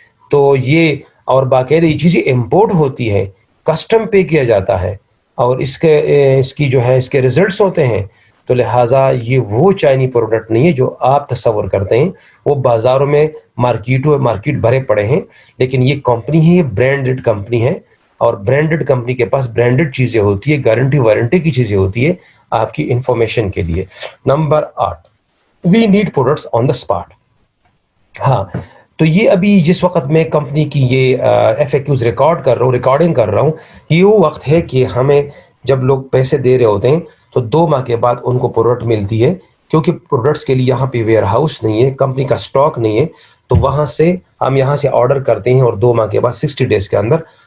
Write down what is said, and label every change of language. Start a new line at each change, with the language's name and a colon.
Urdu: تو یہ اور باقاعدہ یہ چیزیں امپورٹ ہوتی ہے، کسٹم پے کیا جاتا ہے، اور اس کی جو ہے اس کے ریزلٹس ہوتے ہیں. تو لہٰذا یہ وہ چائنی پروڈکٹ نہیں ہے جو آپ تصور کرتے ہیں. وہ بازاروں میں مارکیٹ بھرے پڑے ہیں، لیکن یہ کمپنی ہے، یہ برانڈڈ کمپنی ہے، اور برانڈڈ کمپنی کے پاس برانڈڈ چیزیں ہوتی ہے، گارنٹی وارنٹی کی چیزیں ہوتی ہے. آپ کی انفارمیشن کے لیے.
English: Number 8، we need products on the spot. ہاں،
Urdu: تو یہ ابھی جس وقت میں کمپنی کی یہ ایف اے کیوز ریکارڈنگ کر رہا ہوں، یہ وہ وقت ہے کہ ہمیں جب لوگ پیسے دے رہے ہوتے ہیں تو 2 ماہ کے بعد ان کو پروڈکٹ ملتی ہے، کیونکہ پروڈکٹس کے لیے یہاں پہ ویئر ہاؤس نہیں ہے، کمپنی کا سٹاک نہیں ہے، تو وہاں سے ہم یہاں سے آرڈر کرتے ہیں اور 2 ماہ کے بعد 60 ڈیز کے اندر